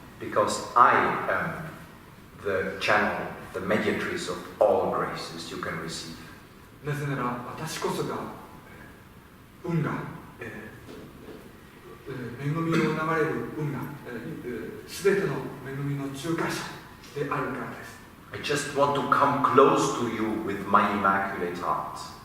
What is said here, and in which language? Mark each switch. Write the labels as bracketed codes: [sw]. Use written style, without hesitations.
[en] Because I am the channel, the mediatrix of all graces you can receive. [ja] なぜなら私こそが運が、恵みの流れる運が、すべての恵みの仲介者であるからです。 [en] I just want to come close to you with my immaculate heart.